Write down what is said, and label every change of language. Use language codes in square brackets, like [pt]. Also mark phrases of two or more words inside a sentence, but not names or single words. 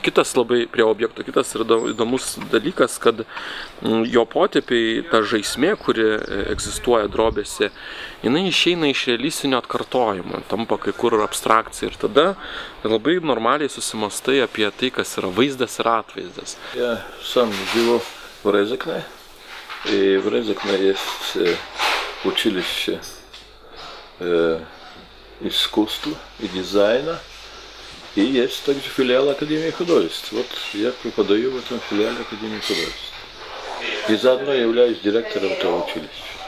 [lt] Prie objekto kitas ir įdomus dalykas, kad jo potėpiai, ta žaismė, kuri egzistuoja drobėse, jinai išeina iš realistinio atkartojimo, tampa kai kur abstrakcija ir tada labai normaliai susimastai apie tai, kas yra vaizdas ir atvaizdas. [ru] Я сам живу в Резекне, и в Резекне есть училище искусства и дизайна. И есть также филиал Академии художеств. Вот я преподаю в этом филиале Академии художеств. И заодно являюсь директором этого училища.